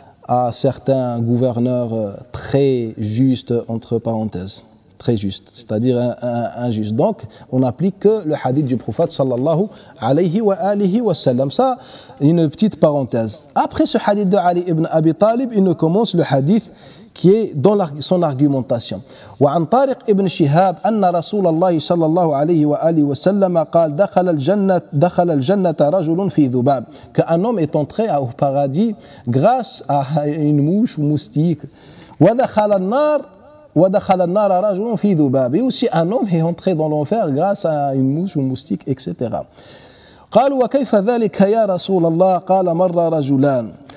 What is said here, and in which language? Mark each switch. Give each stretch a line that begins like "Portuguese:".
French: à certains gouverneurs très justes, entre parenthèses, très justes, c'est-à-dire injustes. Donc, on n'applique que le hadith du prophète sallallahu alayhi wa sallam. Ça, une petite parenthèse. Après ce hadith de Ali ibn Abi Talib, il nous commence le hadith qui est dans son argumentation.
Arabic: وعن طارق ابن شهاب أن رسول الله صلى الله عليه وآله وسلم قال دخل الجنة رجل في ذباب,
French: qu'un homme est entré au paradis grâce à une mouche ou moustique.
Arabic: ودخل النار رجل في ذباب,
French: et aussi un homme est entré dans l'enfer grâce à une mouche ou moustique, etc.
Arabic: قالوا وكيف ذلك يا رسول الله قال مر رجلان.